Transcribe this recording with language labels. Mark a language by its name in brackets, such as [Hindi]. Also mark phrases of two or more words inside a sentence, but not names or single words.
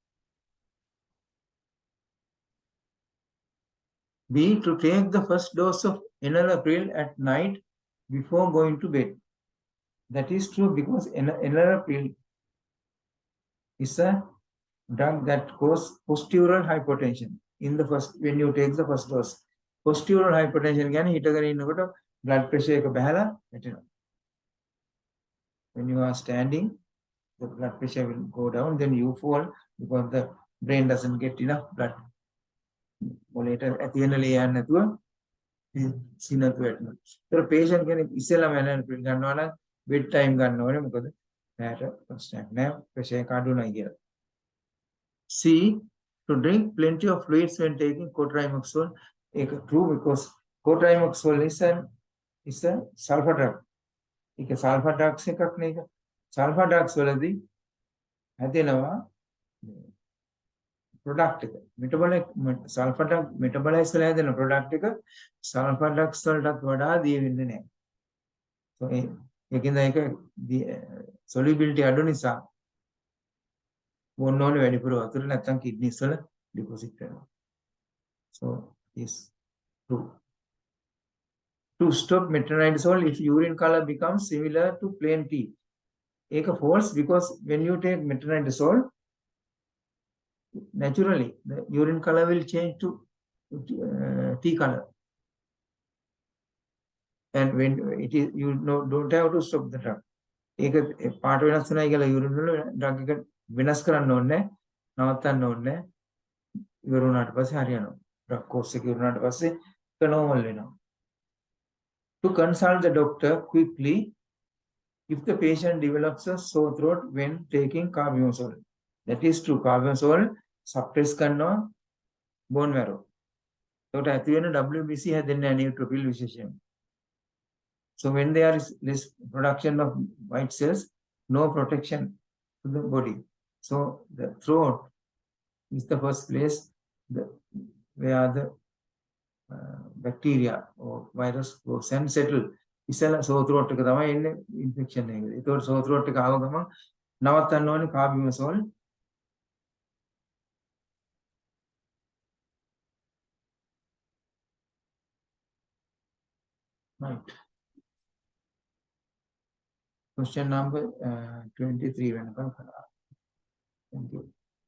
[English] B, to take the first dose of enalapril at night before going to bed. That is true because enalapril is a drug that causes postural hypotension in the first, when you take the first dose. Postural hypertension [Sinhala] කියන්නේ හිටගෙන ඉන්නකොට [English] blood pressure [Sinhala] එක බහැලා වැටෙනවා. [English] When you are standing, the blood pressure will go down, then you fall because the brain doesn't get enough blood. [Sinhala] මොලේට ඇති වෙන ලේ යන්නේ නැතුව සිනතු වැටෙනවා. ඒතර patient කෙනෙක් ඉස්සෙල්ලාම enalapril ගන්නවා නම් [English] bed time [Sinhala] ගන්න ඕනේ. මොකද රැට ප්‍රශ්නයක් නෑ, pressure එක අඩු නැහැ කියලා. [English] C, to drink plenty of fluids when taking cotrimoxazole. True because cotrimoxazole is a sulfur drug. [Sinhala] ඒක [English] sulfur drugs [Sinhala] එකක් නේ ඒක. [English] Sulfur drugs [Sinhala] වලදී හැදෙනවා product එක. [English] metabolic sulfur drug metabolize [Sinhala] වෙලා හැදෙන product එක [English] sulfur drugs [Sinhala] වලටත් වඩා දිය වෙන්නේ නැහැ. So ඒකෙන්ද ඒක solubility අඩු නිසා බොන්න ඕනේ වැඩිපුර වතුර නැත්නම් kidneys වල deposit වෙනවා. [English] So is true. To stop metronidazole if urine color becomes similar to plain tea. ඒක false because when you take metronidazole, naturally the urine color will change to tea color. And when it is, you don't have to stop the drug. [Sinhala] ඒක පාට වෙනස් වෙනයි කියලා urine වල drug එක වෙනස් කරන්න ඕනේ නැහැ. නවත්තන්න ඕනේ නැහැ. ඉවර වුණාට පස්සේ හරියනවා. [English] drug course [Sinhala] එක ඉවර වුණාට පස්සේ ඒක normal වෙනවා. [English] To consult the doctor quickly if the patient develops a sore throat when taking carbimazole. That is true. Carbimazole suppress කරනවා bone marrow. [Sinhala] ඒකට ඇති වෙන WBC හැදෙන්නේ නැහැ neutrophil විශේෂයෙන්. [English] So when there is this production of white cells, no protection to the body. So the throat is the first place where the bacteria or virus goes and settle. [Sinhala] ඉස්සෙල්ලා [English] sore throat [Sinhala] එක තමයි එන්නේ infection එක. ඒතකොට [English] sore throat [Sinhala] එක ආව ගමන් නවත්තන්න ඕනේ carbimazole. [English] Right. Question number 23 [Sinhala] වෙනකම් කරා. [English] Thank you.